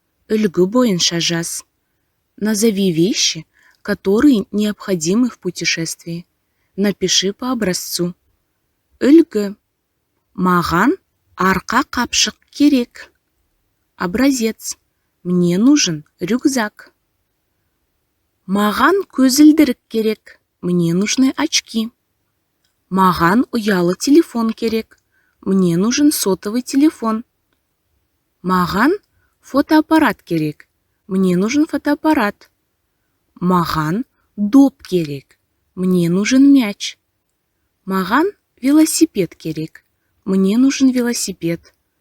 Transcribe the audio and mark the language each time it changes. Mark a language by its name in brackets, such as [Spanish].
[Kazakh] Үлгі бойынша жаз. [Russian] Назови вещи, которые необходимы в путешествии. Напиши по образцу. [Kazakh] Үлгі. Маған арқа қапшық керек. [Russian] Образец. Мне нужен рюкзак. [Kazakh] Маған көзілдірік керек. [Russian] Мне нужны очки. [Kazakh] Маған ұялы телефон керек. [Russian] Мне нужен сотовый телефон. [Kazakh] Маған фотоаппарат керек. [Russian] Мне нужен фотоаппарат. [Kazakh] Маған доп керек. [Russian] Мне нужен мяч. [Kazakh] Маған велосипед керек. [Russian] Мне нужен велосипед.